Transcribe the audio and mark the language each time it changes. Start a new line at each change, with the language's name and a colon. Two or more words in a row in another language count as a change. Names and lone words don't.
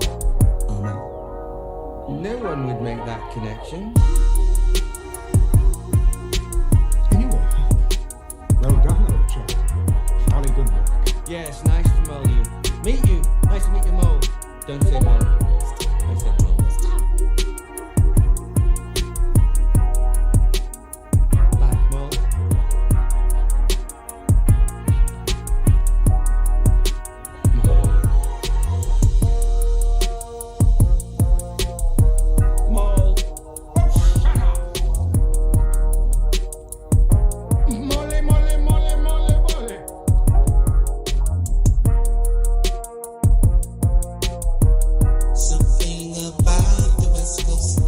English: Oh no. No one would make that connection. Anyway, well done, old chap. Jolly good work. Yes, nice to know you. Meet you. Nice to meet you, Mo. Don't say Mo. I said Mo. Bye. Mo. Mo. Mole, mole, mole, mole, mole. Something about the West Coast.